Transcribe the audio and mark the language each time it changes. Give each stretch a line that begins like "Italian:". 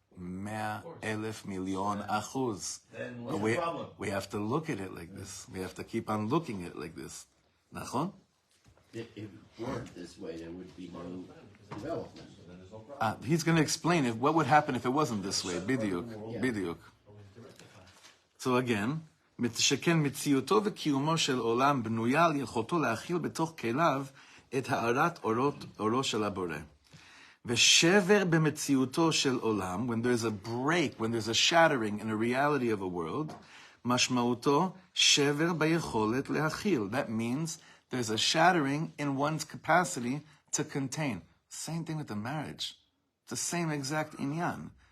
English: 100,000,000,000 achuz. Then what's the problem? We have to look at it like this. We have to keep on looking at it like this. Nachon? If it weren't this way, there would be no development. He's going to explain what would happen if it wasn't this way.
Hebrew: Bidyuk.
English: Yeah.
Hebrew: Bidyuk.
English: So again,
Hebrew: שכן מציאותו וקיומו של עולם בנויה על יכולתו להכיל בתוך כליו את הארת אורו של הבורא. ושבר במציאותו של עולם,
English: when there's a break, when there's a shattering in a reality of a world,
Hebrew: משמעותו שבר ביכולת להכיל.
English: That means there's a shattering in one's capacity to contain. Same thing with the marriage. It's the same exact inyan.